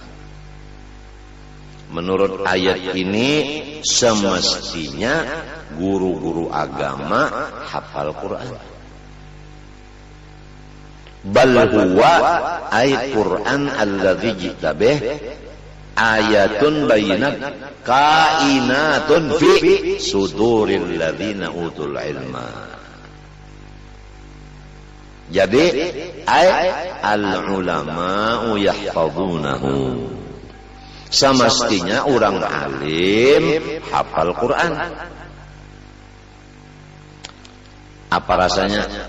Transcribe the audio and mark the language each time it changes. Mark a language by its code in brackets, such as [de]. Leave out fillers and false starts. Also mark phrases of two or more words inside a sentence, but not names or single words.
[id] Menurut ayat ini semestinya guru-guru agama hafal Quran. [ar] بل هو أي القرآن الذي جئت به آيات بينات كائنة في صدور الذين أوتوا العلم. Jadi أي العلماء يحفظونه. [id] Semestinya orang alim hafal Quran. Apa rasanya?